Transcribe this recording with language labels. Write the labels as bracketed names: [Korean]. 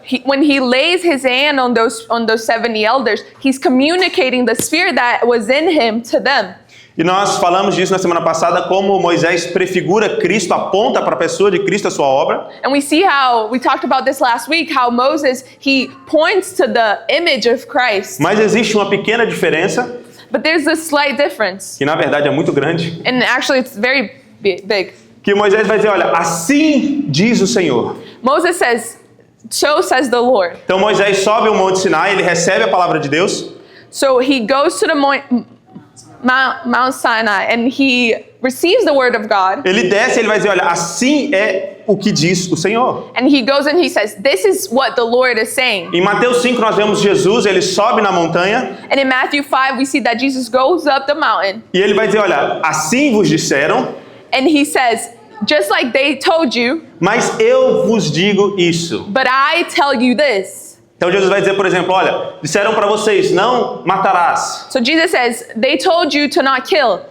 [English] When he lays his hand on those 70 elders, he's communicating the Spirit that was in him to them. [Portuguese] E nós falamos disso na semana passada, como Moisés prefigura Cristo, aponta para a pessoa de Cristo, a sua obra. [English] And we see how, we talked about this last week, how Moses, he points to the image of Christ. [Portuguese] Mas existe uma pequena diferença, [English] But there's this slight difference. [Portuguese] que na verdade é muito grande, [English] And actually it's very big. [Portuguese] que Moisés vai dizer, olha, assim diz o Senhor. [English] Moses says, so says the Lord. [Portuguese] Então Moisés sobe o Monte Sinai, ele recebe a palavra de Deus, [English] So he goes to the Mount Sinai and he receives the word of God. [Portuguese] ele desce e ele vai dizer, olha, assim é o que diz o Senhor. [English] And he goes and he says, this is what the Lord is saying. [Portuguese] Em Mateus 5 nós vemos Jesus, ele sobe na montanha [English] And in Matthew 5, we see that Jesus goes up the mountain [Portuguese] e ele vai dizer, olha, assim vos disseram, [English] and he says, just like they told you, [Portuguese] mas eu vos digo isso. [English] but I tell you this. [Portuguese] Então Jesus vai dizer, por exemplo, olha, disseram para vocês, não matarás. [English] So Jesus says, they told you to not kill.